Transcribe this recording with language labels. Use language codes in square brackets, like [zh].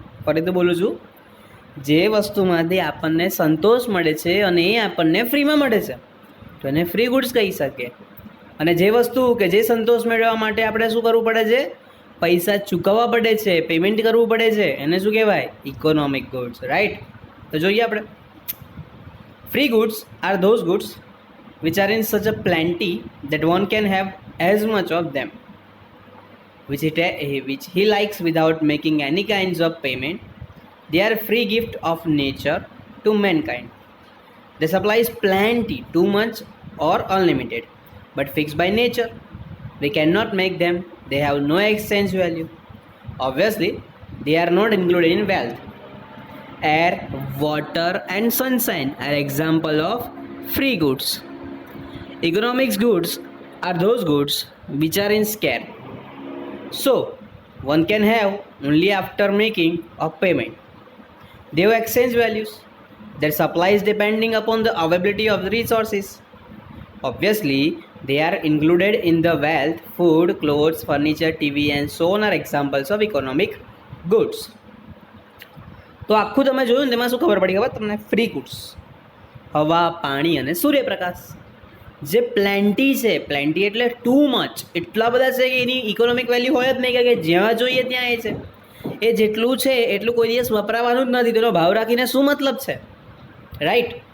[gu] ફરીથી બોલું છું, જે વસ્તુમાંથી આપણને સંતોષ મળે છે અને એ આપણને ફ્રીમાં મળે છે તો એને ફ્રી ગુડ્સ કહી શકીએ. અને જે વસ્તુ કે જે સંતોષ મેળવવા માટે આપણે શું કરવું પડે છે? પૈસા ચૂકવવા પડે છે, પેમેન્ટ કરવું પડે છે, એને શું કહેવાય? Economic goods, right? તો જોઈએ આપણે. [en] Free goods are those goods which are in such a plenty that one can have as much of them which he likes without making any kinds of payment. They are free gift of nature to mankind. They supplies plenty, too much or unlimited, but fixed by nature. We cannot make them. They have no exchange value. Obviously, they are not included in wealth. Air, water and sunshine are example of free goods. Economics goods are those goods which are in scarce, so one can have only after making a payment. They have exchange values. Their supply is depending upon the availability of the resources. Obviously, they are included in the wealth. Food, clothes, furniture, TV and so on are examples of economic goods. [gu] તો આખું તમે જોયું ને તેમાં શું ખબર પડી? ખબર તમને? ફ્રી ગુડ્સ, હવા, પાણી અને સૂર્યપ્રકાશ. જે પ્લેન્ટી છે, પ્લેન્ટી એટલે ટુ મચ, એટલા બધા છે કે એની ઇકોનોમિક વેલ્યુ હોય જ નહીં, કે જ્યાં જોઈએ ત્યાં એ છે. એ જેટલું છે એટલું કોઈ દિવસ વપરાવાનું જ નથી, તેનો ભાવ રાખીને શું મતલબ છે, રાઈટ?